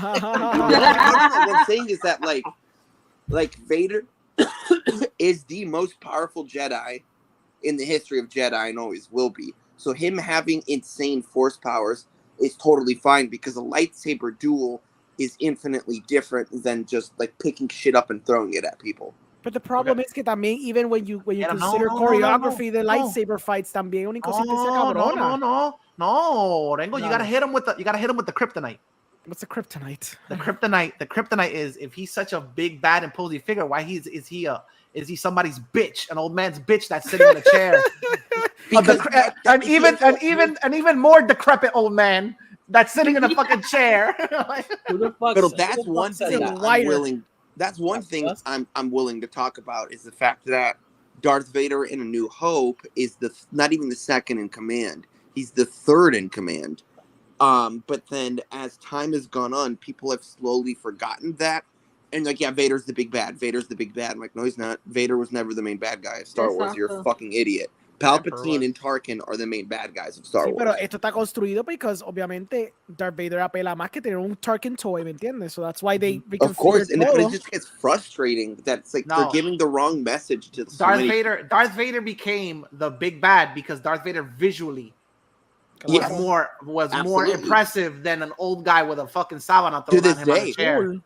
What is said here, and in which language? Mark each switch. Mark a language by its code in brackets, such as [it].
[en] What I'm saying is that, like Vader is the most powerful Jedi in the history of Jedi and always will be. So him having insane force powers is totally fine because a lightsaber duel is infinitely different than just like picking shit up and throwing it at people. But the problem is [es] que también, [en] even when you consider choreography, the lightsaber fights [es] también una inconsistencia cabrona. [en] No, Orengo, you gotta hit him with the kryptonite. What's the kryptonite? The kryptonite is if he's such a big bad imposing figure, why is he somebody's bitch, an old man's bitch that's sitting in a chair? An even more decrepit old man that's sitting in a fucking chair. But that's one thing I'm willing. That's one thing I'm willing to talk about is the fact that Darth Vader in A New Hope is not even the second in command. He's the third in command. But then as time has gone on, people have slowly forgotten that. And like, yeah, Vader's the big bad. I'm like, no, he's not. Vader was never the main bad guy of Star Wars. You're a fucking idiot. Palpatine and Tarkin are the main bad guys of Star Wars. [es] Pero esto está construido because obviamente Darth Vader apela más que tener un Tarkin toy, ¿me entiendes? [en] So that's why they of course, and it just gets frustrating that it's like they're giving the wrong message to Darth Vader became the big bad because Darth Vader visually was more impressive than an old guy with a fucking sabana thrown on him on a chair.